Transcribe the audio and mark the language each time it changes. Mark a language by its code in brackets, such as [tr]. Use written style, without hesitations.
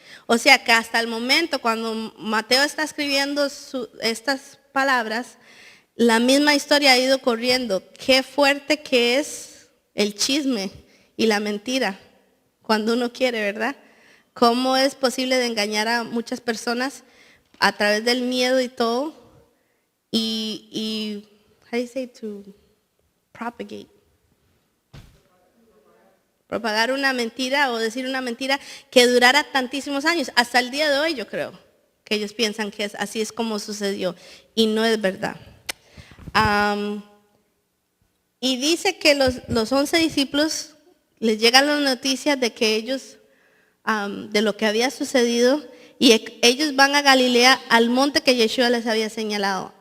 [es] O sea que hasta el momento cuando Mateo está escribiendo estas palabras, la misma historia ha ido corriendo. Qué fuerte que es el chisme y la mentira cuando uno quiere, ¿verdad? ¿Cómo es posible de engañar a muchas personas a través del miedo y todo? [en] Y how do you say to propagate? [es] Propagar una mentira o decir una mentira que durara tantísimos años. Hasta el día de hoy yo creo que ellos piensan que así es como sucedió y no es verdad. Y dice que los 11 discípulos les llegan las noticias de que ellos, de lo que había sucedido, y ellos van a Galilea al monte que Yeshua les había señalado.